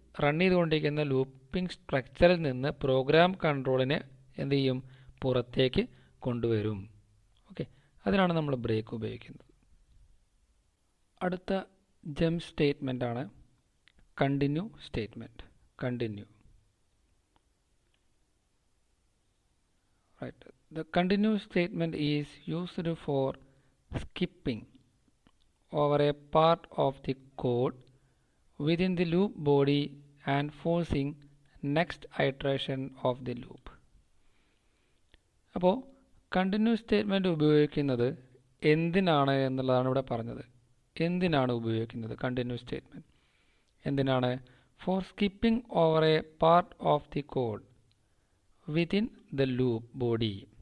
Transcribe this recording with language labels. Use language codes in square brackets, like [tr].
[ml] Run ചെയ്തുകൊണ്ടിരിക്കുന്ന looping സ്ട്രക്ചറിൽ നിന്ന് പ്രോഗ്രാം കൺട്രോളിനെ എന്ത് ചെയ്യും, പുറത്തേക്ക് കൊണ്ടുവരും. ഓക്കെ, അതിനാണ് നമ്മൾ ബ്രേക്ക് ഉപയോഗിക്കുന്നത്. അടുത്ത ജംപ് സ്റ്റേറ്റ്മെൻ്റ് ആണ് continue statement. Continue. [en] Right. The continue statement is used for skipping over a part of the code within the loop body and forcing next iteration of the loop. [ml] അപ്പോൾ continue statement ഉപയോഗിക്കുന്നത് എന്തിനാണ് എന്നുള്ളതാണ് ഇവിടെ പറഞ്ഞത്. എന്തിനാണ് ഉപയോഗിക്കുന്നത് continue statement? എന്തിനാണ്? [en] For skipping over a part of the code within the loop body.